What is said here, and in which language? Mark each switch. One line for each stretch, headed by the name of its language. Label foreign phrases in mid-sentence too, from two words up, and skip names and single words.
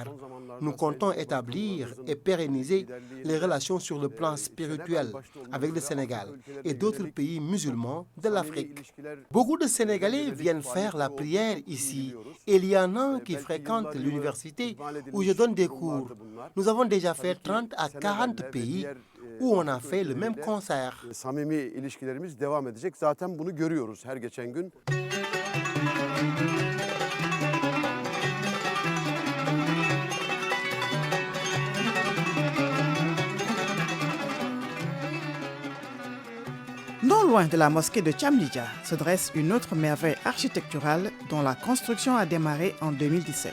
French: Nous comptons établir et pérenniser les relations sur le plan spirituel avec le Sénégal et d'autres pays musulmans de l'Afrique. Beaucoup de Sénégalais viennent faire la prière ici et il y en a qui fréquentent l'université où je donne des cours. Nous avons déjà fait 30 à 40 pays où on a fait le même concert.
Turkish: Samimi ilişkilerimiz devam edecek. Zaten bunu görüyoruz her geçen gün.
French: Non loin de la mosquée de Chamlija se dresse une autre merveille architecturale dont la construction a démarré en 2017.